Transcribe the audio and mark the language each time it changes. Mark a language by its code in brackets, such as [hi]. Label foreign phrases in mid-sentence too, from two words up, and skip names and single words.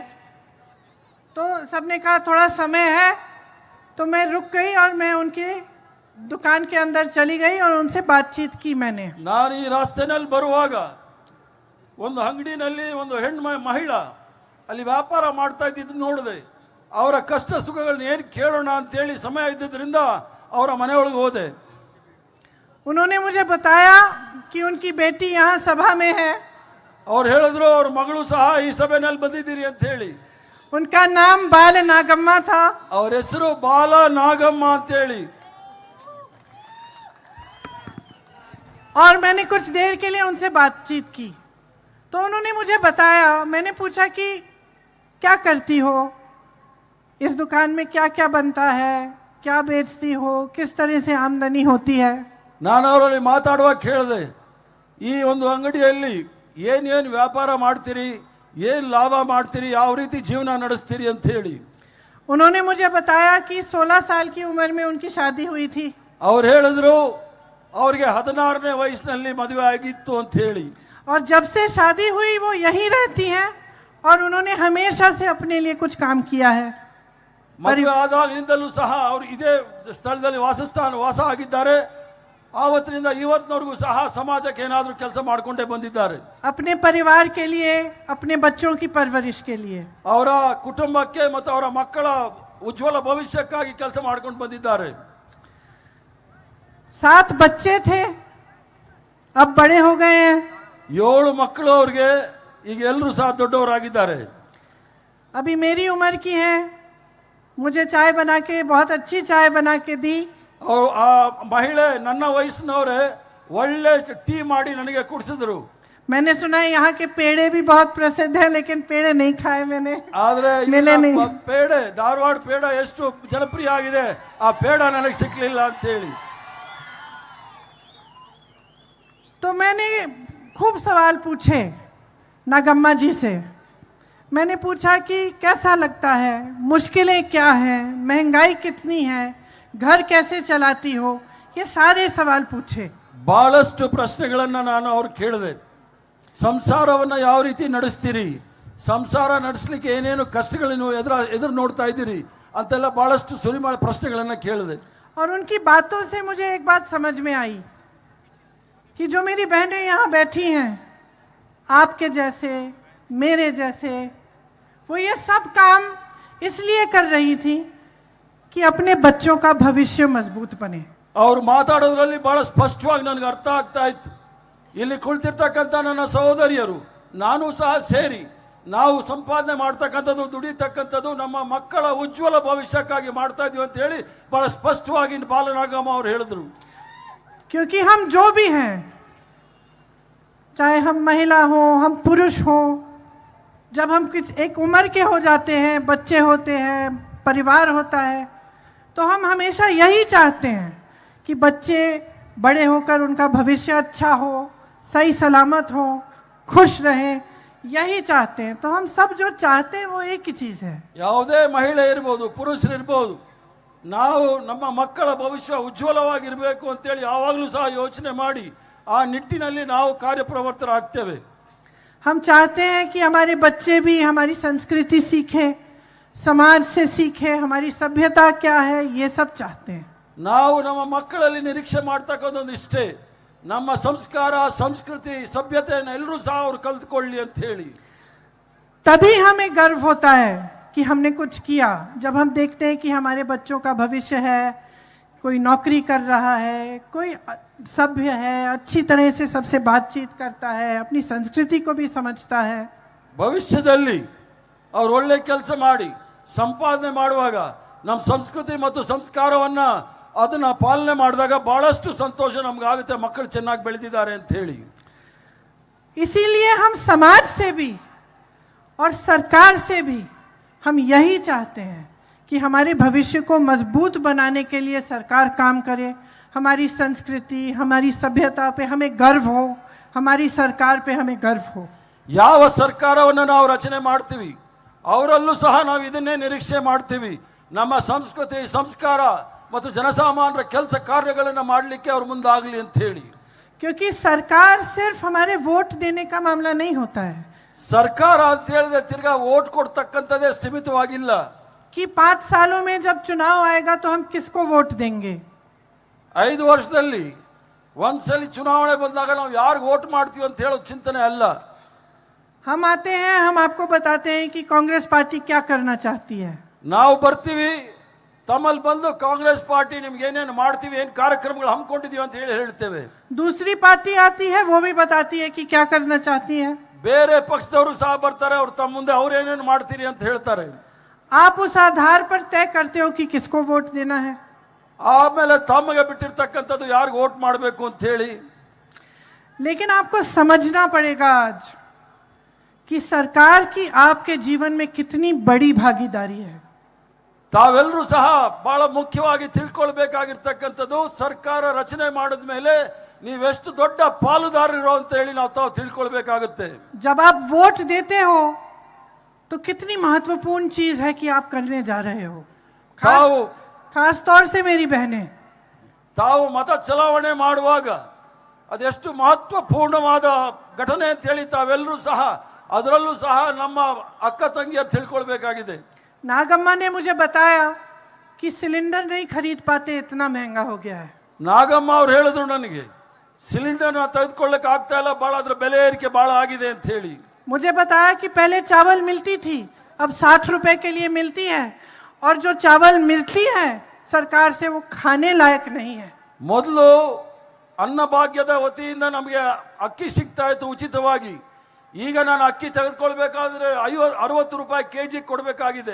[hi] तो सबने कहा थोड़ा समय है, तो मैं रुक गई और मैं उनके दुकान के अंदर चली गई और उनसे बातचीत की मैंने। [kn] ನಾನು ಈ ರಾಸ್ತೆನಲ್ಲಿ ಬರುವಾಗ ಒಂದು ಅಂಗಡಿನಲ್ಲಿ ಒಂದು ಹೆಣ್ಣು ಮಹಿಳಾ ಅಲ್ಲಿ ವ್ಯಾಪಾರ ಮಾಡ್ತಾ ಇದ್ದಿದ್ದು ನೋಡಿದೆ। ಅವರ ಕಷ್ಟ ಸುಖಗಳನ್ನ ಏನು ಕೇಳೋಣ ಅಂತ ಹೇಳಿ ಸಮಯ ಇದ್ದಿದ್ದರಿಂದ ಅವರ ಮನೆಯೊಳಗೆ ಹೋದೆ। [hi] उन्होंने मुझे बताया कि उनकी बेटी यहाँ सभा में है। [kn] ಅವ್ರು ಹೇಳಿದ್ರು ಅವ್ರ ಮಗಳು ಸಹ ಈ ಸಭೆಯಲ್ಲಿ ಬಂದಿದ್ದೀರಿ ಅಂತ ಹೇಳಿ। [hi] उनका नाम बाल नागम्मा था। [kn] ಅವ್ರ ಹೆಸರು ಬಾಲ ನಾಗಮ್ಮ ಅಂತ ಹೇಳಿ। [hi] और मैंने कुछ देर के लिए उनसे बातचीत की तो उन्होंने मुझे बताया, मैंने पूछा कि क्या करती हो, इस दुकान में क्या क्या बनता है, क्या बेचती हो, किस तरह से आमदनी होती है। [kn] ನಾನು ಅವರಲ್ಲಿ ಮಾತಾಡುವಾಗ ಕೇಳಿದೆ, ಈ ಒಂದು ಅಂಗಡಿಯಲ್ಲಿ ಏನೇನು ವ್ಯಾಪಾರ ಮಾಡ್ತೀರಿ, ಏನು ಲಾಭ ಮಾಡ್ತೀರಿ, ಯಾವ ರೀತಿ ಜೀವನ ನಡೆಸ್ತೀರಿ ಅಂತ ಹೇಳಿ। [hi] उन्होंने मुझे बताया कि 16 साल की उम्र में उनकी शादी हुई थी। [kn] ಅವ್ರು ಹೇಳಿದ್ರು ಅವ್ರಿಗೆ 16ನೇ ವಯಸ್ಸಿನಲ್ಲಿ ಮದುವೆ ಆಗಿತ್ತು ಅಂತ ಹೇಳಿ। [hi] और जब से शादी हुई वो यहीं रहती हैं और उन्होंने हमेशा से अपने लिए कुछ काम किया है। [kn] ಮದುವೆ ಆದಾಗಲಿಂದಲೂ ಸಹ ಅವರು ಇದೇ ಸ್ಥಳದಲ್ಲಿ ವಾಸ ಆಗಿದ್ದಾರೆ। ಆವತ್ತಿನಿಂದ ಇವತ್ತಿನವರೆಗೂ ಸಹ ಸಮಾಜಕ್ಕೆ ಏನಾದರೂ ಕೆಲಸ ಮಾಡಿಕೊಂಡೇ ಬಂದಿದ್ದಾರೆ। [hi] अपने परिवार के लिए, अपने बच्चों की परवरिश के लिए, [kn] ಅವರ ಕುಟುಂಬಕ್ಕೆ ಮತ್ತು ಅವರ ಮಕ್ಕಳ ಉಜ್ವಲ ಭವಿಷ್ಯಕ್ಕಾಗಿ ಕೆಲಸ ಮಾಡಿಕೊಂಡು ಬಂದಿದ್ದಾರೆ। [hi] 7 बच्चे थे, अब बड़े हो गए हैं। [kn] 7 ಮಕ್ಕಳು ಅವ್ರಿಗೆ, ಈಗ ಎಲ್ಲರೂ ಸಹ ದೊಡ್ಡವರಾಗಿದ್ದಾರೆ। [hi] अभी मेरी उम्र की है, मुझे चाय बना के, बहुत अच्छी चाय बना के दी। [kn] और ಆ ಮಹಿಳೆ ನನ್ನ ವಯಸ್ಸಿನವರೇ ಒಳ್ಳೆ ಟೀ ಮಾಡಿ ನನಗೆ ಕುಡಿಸಿದ್ರು। [hi] मैंने सुना है यहाँ के पेड़े भी बहुत प्रसिद्ध है, लेकिन पेड़े नहीं खाए मैंने। [kn] ಆದ್ರೆ [hi] मिले नहीं। [kn] ಪೇಡೆ, ಧಾರವಾಡ ಪೇಡ ಎಷ್ಟು ಜನಪ್ರಿಯ ಆಗಿದೆ, ಆ ಪೇಡ ನನಗೆ ಸಿಕ್ಕಲಿಲ್ಲ ಅಂತ ಹೇಳಿ। [hi] तो मैंने खूब सवाल पूछे नागम्मा जी से। मैंने पूछा कि कैसा लगता है, मुश्किलें क्या हैं, महंगाई कितनी है, घर कैसे चलाती हो, ये सारे सवाल पूछे। [kn] ಬಹಳಷ್ಟು ಪ್ರಶ್ನೆಗಳನ್ನು ನಾನು ಅವ್ರು ಕೇಳಿದೆ। ಸಂಸಾರವನ್ನು ಯಾವ ರೀತಿ ನಡೆಸ್ತೀರಿ, ಸಂಸಾರ ನಡೆಸಲಿಕ್ಕೆ ಏನೇನು ಕಷ್ಟಗಳನ್ನು ಎದುರು ನೋಡ್ತಾ ಇದ್ದೀರಿ ಅಂತೆಲ್ಲ ಬಹಳಷ್ಟು ಸುರಿಮಾಳ ಪ್ರಶ್ನೆಗಳನ್ನು ಕೇಳಿದೆ। [hi] और उनकी बातों से मुझे एक बात समझ में आई कि जो मेरी बहनें यहाँ बैठी हैं, आपके जैसे, मेरे जैसे, वो ये सब काम इसलिए कर रही थी कि अपने बच्चों का भविष्य मजबूत बने। [kn] ಅವರು ಮಾತಾಡೋದ್ರಲ್ಲಿ ಬಹಳ ಸ್ಪಷ್ಟವಾಗಿ ನನಗೆ ಅರ್ಥ ಆಗ್ತಾ ಇತ್ತು. ಇಲ್ಲಿ ಕುಳಿತಿರ್ತಕ್ಕಂಥ ನನ್ನ ಸಹೋದರಿಯರು, ನಾನು ಸಹ ಸೇರಿ ನಾವು ಸಂಪಾದನೆ ಮಾಡ್ತಕ್ಕಂಥದ್ದು, ದುಡಿತಕ್ಕಂಥದ್ದು ನಮ್ಮ ಮಕ್ಕಳ ಉಜ್ವಲ ಭವಿಷ್ಯಕ್ಕಾಗಿ ಮಾಡ್ತಾ ಇದೀವಿ ಅಂತ ಹೇಳಿ ಬಹಳ ಸ್ಪಷ್ಟವಾಗಿ ಬಾಲನಾಗಮ್ಮ ಅವರು ಹೇಳಿದ್ರು. [hi] क्योंकि हम जो भी हैं, चाहे हम महिला हो, हम पुरुष हो, जब हम एक उम्र के हो जाते हैं, बच्चे होते हैं, परिवार होता है, तो हम हमेशा यही चाहते हैं कि बच्चे बड़े होकर उनका भविष्य अच्छा हो, सही सलामत हो, खुश रहें, यही चाहते हैं। तो हम सब जो चाहते हैं वो एक ही चीज़ है। [kn] ಯಾವುದೇ ಮಹಿಳೆ ಇರ್ಬೋದು, ಪುರುಷರು ಇರ್ಬೋದು, ನಾವು ನಮ್ಮ ಮಕ್ಕಳ ಭವಿಷ್ಯ ಉಜ್ವಲವಾಗಿರಬೇಕು ಅಂತೇಳಿ ಯಾವಾಗಲೂ ಸಹ ಯೋಚನೆ ಮಾಡಿ ಆ ನಿಟ್ಟಿನಲ್ಲಿ ನಾವು ಕಾರ್ಯಪ್ರವರ್ತರಾಗ್ತೇವೆ. [hi] हम चाहते हैं कि हमारे बच्चे भी हमारी संस्कृति सीखे, समाज से सीखे, हमारी सभ्यता क्या है, ये सब चाहते हैं। [kn] ನಾವು ನಮ್ಮ ಮಕ್ಕಳಲ್ಲಿ ನಿರೀಕ್ಷೆ ಮಾಡ್ತಕ್ಕಂಥದ್ದು ಇಷ್ಟೇ, ನಮ್ಮ ಸಂಸ್ಕಾರ, ಸಂಸ್ಕೃತಿ, ಸಭ್ಯತೆಯನ್ನು ಎಲ್ಲರೂ ಸಹ ಅವರು ಕಲ್ತ್ಕೊಳ್ಳಿ ಅಂತ ಹೇಳಿ. [hi] तभी हमें गर्व होता है कि हमने कुछ किया। जब हम देखते हैं कि हमारे बच्चों का भविष्य है, कोई नौकरी कर रहा है, कोई सभ्य है, अच्छी तरह से सबसे बातचीत करता है, अपनी संस्कृति को भी समझता है। [kn] ಭವಿಷ್ಯದಲ್ಲಿ ಅವರು ಒಳ್ಳೆ ಕೆಲಸ ಮಾಡಿ ಸಂಪಾದನೆ ಮಾಡುವಾಗ ನಮ್ಮ ಸಂಸ್ಕೃತಿ ಮತ್ತು ಸಂಸ್ಕಾರವನ್ನ ಅದನ್ನ ಪಾಲನೆ ಮಾಡಿದಾಗ ಬಹಳಷ್ಟು ಸಂತೋಷ ನಮಗಾಗುತ್ತೆ, ಮಕ್ಕಳು ಚೆನ್ನಾಗಿ ಬೆಳೆದಿದ್ದಾರೆ ಅಂತ ಹೇಳಿ. [hi] इसीलिए हम समाज से भी और सरकार से भी हम यही चाहते हैं कि हमारे भविष्य को मजबूत बनाने के लिए सरकार काम करे, हमारी संस्कृति, हमारी सभ्यता पे हमें गर्व हो, हमारी सरकार पे हमें गर्व हो। [kn] ಯಾವ ಸರ್ಕಾರವನ್ನು ನಾವು ರಚನೆ ಮಾಡ್ತೀವಿ ಅವರಲ್ಲೂ ಸಹ ನಾವು ಇದನ್ನೇ ನಿರೀಕ್ಷೆ ಮಾಡ್ತೀವಿ, ನಮ್ಮ ಸಂಸ್ಕೃತಿ, ಸಂಸ್ಕಾರ ಮತ್ತು ಜನಸಾಮಾನ್ಯರ ಕೆಲಸ ಕಾರ್ಯಗಳನ್ನು ಮಾಡಲಿಕ್ಕೆ ಅವರು ಮುಂದಾಗಲಿ ಅಂತ ಹೇಳಿ. [hi] क्योंकि सरकार सिर्फ हमारे वोट देने का मामला नहीं होता है [kn] ಸರ್ಕಾರ ಅಂತ ಹೇಳಿದ್ರೆ ತಿರ್ಗಾ ವೋಟ್ ಕೊಡ್ತಕ್ಕಂಥದ್ದೇ ಸೀಮಿತವಾಗಿಲ್ಲ. [hi] कि 5 सालों में जब चुनाव आएगा तो हम किसको वोट देंगे। [kn] 5 ವರ್ಷದಲ್ಲಿ ಒಂದ್ಸಲಿ ಚುನಾವಣೆ ಬಂದಾಗ ನಾವು ಯಾರಿಗೆ ವೋಟ್ ಮಾಡ್ತೀವಿ ಅಂತ ಹೇಳೋ ಚಿಂತನೆ ಅಲ್ಲ. [hi] हम आते हैं, हम आपको बताते हैं कि कांग्रेस पार्टी क्या करना चाहती है। [kn] ನಾವು ಬರ್ತೀವಿ, ತಮ್ಮಲ್ಲಿ ಬಂದು ಕಾಂಗ್ರೆಸ್ ಪಾರ್ಟಿ ನಿಮ್ಗೆ ಏನೇನು ಮಾಡ್ತೀವಿ, ಏನು ಕಾರ್ಯಕ್ರಮಗಳು ಹಮ್ಮಿಕೊಂಡಿದೀವಿ ಅಂತ ಹೇಳಿ ಹೇಳ್ತೇವೆ. [hi] दूसरी पार्टी आती है, वो भी बताती है कि क्या करना चाहती है। [kn] ಬೇರೆ ಪಕ್ಷದವರು ಸಹ ಬರ್ತಾರೆ, ಅವ್ರು ತಮ್ಮ ಮುಂದೆ ಅವ್ರು ಏನೇನು ಮಾಡ್ತೀರಿ ಅಂತ ಹೇಳ್ತಾರೆ. [hi] आप उस आधार पर तय करते हो कि किसको वोट देना है। [kn] ಆಮೇಲೆ ತಮಗೆ ಬಿಟ್ಟಿರ್ತಕ್ಕಂಥದ್ದು ಯಾರಿಗೆ ವೋಟ್ ಮಾಡಬೇಕು ಅಂತ ಹೇಳಿ. [hi] लेकिन आपको समझना पड़ेगा आज कि सरकार की आपके जीवन में कितनी बड़ी भागीदारी है। [kn] ತಾವೆಲ್ಲರೂ ಸಹ ಬಹಳ ಮುಖ್ಯವಾಗಿ ತಿಳ್ಕೊಳ್ಬೇಕಾಗಿರ್ತಕ್ಕಂಥದ್ದು, ಸರ್ಕಾರ ರಚನೆ ಮಾಡಿದ ಮೇಲೆ ನೀವೆಷ್ಟು ದೊಡ್ಡ ಪಾಲುದಾರರು ಅಂತ ಹೇಳಿ ನಾವು ತಾವು ತಿಳ್ಕೊಳ್ಬೇಕಾಗುತ್ತೆ. [hi] जब आप वोट देते हो तो कितनी महत्वपूर्ण चीज है कि आप करने जा रहे हो। खास तौर से मेरी बहनें, [kn] ತಾವು ಮತ ಚಲಾವಣೆ ಮಾಡುವಾಗ ಅದೆಷ್ಟು ಮಹತ್ವಪೂರ್ಣವಾದ ಘಟನೆ ಅಂತ ಹೇಳಿ ತಾವೆಲ್ಲರೂ ಸಹ, ಅದರಲ್ಲೂ ಸಹ ನಮ್ಮ ಅಕ್ಕ ತಂಗಿಯರು ತಿಳ್ಕೊಳ್ಬೇಕಾಗಿದೆ. [hi] नागम्मा ने मुझे बताया कि सिलेंडर नहीं खरीद पाते, इतना महंगा हो गया है। [kn] ನಾಗಮ್ಮ ಅವ್ರು ಹೇಳಿದ್ರು ನನಗೆ, ಸಿಲಿಂಡರ್ನ ತೆಗೆದುಕೊಳ್ಳಕ್ಕೆ ಆಗ್ತಾ ಇಲ್ಲ, ಬಹಳ ಅದ್ರ ಬೆಲೆ ಏರಿಕೆ ಬಹಳ ಆಗಿದೆ ಅಂತ ಹೇಳಿ. [hi] मुझे बताया कि पहले चावल मिलती थी, अब 60 रुपए के लिए मिलती है, और जो चावल मिलती है सरकार से वो खाने लायक नहीं है। [kn] ಮೊದಲು ಅನ್ನಭಾಗ್ಯದ ವತಿಯಿಂದ ನಮಗೆ ಅಕ್ಕಿ ಸಿಗ್ತಾ ಇತ್ತು ಉಚಿತವಾಗಿ. ಈಗ ನಾನು ಅಕ್ಕಿ ತೆಗೆದುಕೊಳ್ಬೇಕಾದ್ರೆ 60 ರೂಪಾಯಿ ಕೆಜಿ ಕೊಡಬೇಕಾಗಿದೆ.